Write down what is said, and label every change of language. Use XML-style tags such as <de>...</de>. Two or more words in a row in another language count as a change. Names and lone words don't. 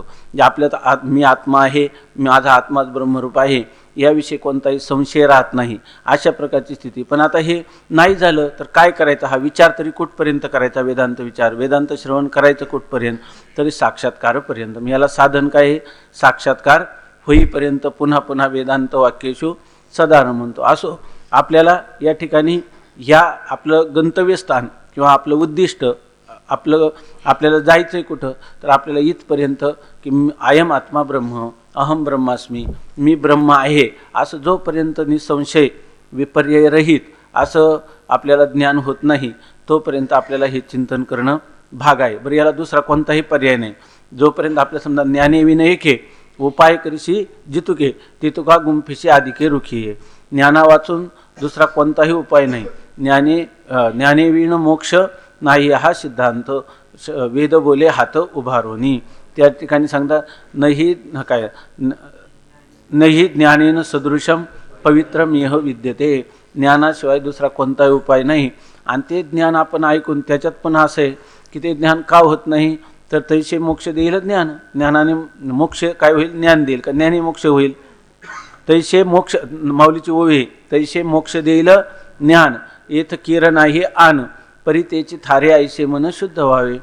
<mr>जे आपल्यात मी आत्मा आहे, माझा आत्माच ब्रह्मरूप आहे याविषयी कोणताही संशय राहत नाही, अशा प्रकारची स्थिती. पण आता हे नाही झालं तर काय करायचं, हा विचार तरी कुठपर्यंत करायचा, वेदांत विचार, वेदांत श्रवण करायचं कुठपर्यंत, तरी साक्षात्कारापर्यंत. मी याला साधन काय आहे, साक्षात्कार होईपर्यंत पुन्हा पुन्हा</mr> <sa>वेदांत वाक्येषु सदा</sa> <mr>म्हणतो. असो आपल्याला या ठिकाणी ह्या आपलं गंतव्यस्थान किंवा आपलं उद्दिष्ट आपल्याला जायचं आहे कुठं, तर आपल्याला इथपर्यंत की</mr> <sa>अयम आत्मा ब्रह्म, अहम ब्रह्मास्मी,</sa> <mr>मी ब्रह्म आहे असं जोपर्यंत निसंशय विपर्ययरहित असं आपल्याला ज्ञान होत नाही तोपर्यंत आपल्याला हे चिंतन करणं भाग आहे. बरं, याला दुसरा कोणताही पर्याय नाही. जोपर्यंत आपल्या समजा ज्ञाने विनयके उपाय करीशी जितुके तितुका गुंफिशी आदिके रुखी आहे. ज्ञाना वाचून दुसरा कोणताही उपाय नाही. ज्ञाने विण मोक्ष नाही हा सिद्धांत वेद बोले हात उभारोनी. त्या ठिकाणी सांगतात नाही</mr> <sa>ज्ञानेन सदृशम पवित्रम यह विद्यते.</sa> <mr>ज्ञानाशिवाय दुसरा कोणताही उपाय नाही. आणि ते ज्ञान आपण ऐकून त्याच्यात पण असं आहे की ते ज्ञान का होत नाही, तर तैसे मोक्ष देईल ज्ञान. ज्ञानाने मोक्ष काय होईल, ज्ञान देईल का, ज्ञानी मोक्ष होईल. तैसे मोक्ष, माऊलीची ओवी, तैसे मोक्ष देईल ज्ञान येथ किरण आहे आन परितेची थारे ऐसे मन शुद्ध व्हावे.</mr>